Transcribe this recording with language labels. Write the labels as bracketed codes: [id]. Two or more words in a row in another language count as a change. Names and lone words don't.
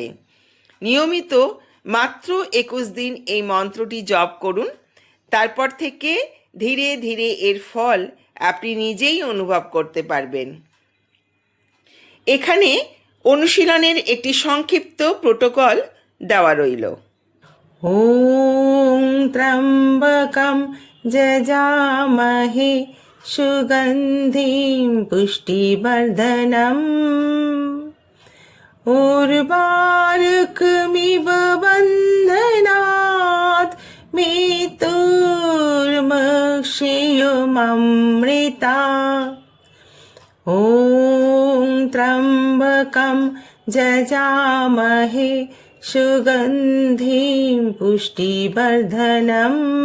[bn] নিয়মিত মাত্র 21 দিন এই মন্ত্রটি জপ করুন। তারপর থেকে ধীরে ধীরে এর ফল আপনি নিজেই অনুভব করতে পারবেন। এখানে অনুশীলনের একটি সংক্ষিপ্ত প্রোটোকল দেওয়া রইল। [sa] ॐ त्र्यम्बकं जजामहे सुगन्धिं पुष्टिवर्धनम् उर्वारुकमिव बन्धनात् मृत्युर्मुक्षीयममृता ॐ त्र्यम्बकं जजामहे सुगन्धिं पुष्टिवर्धनम्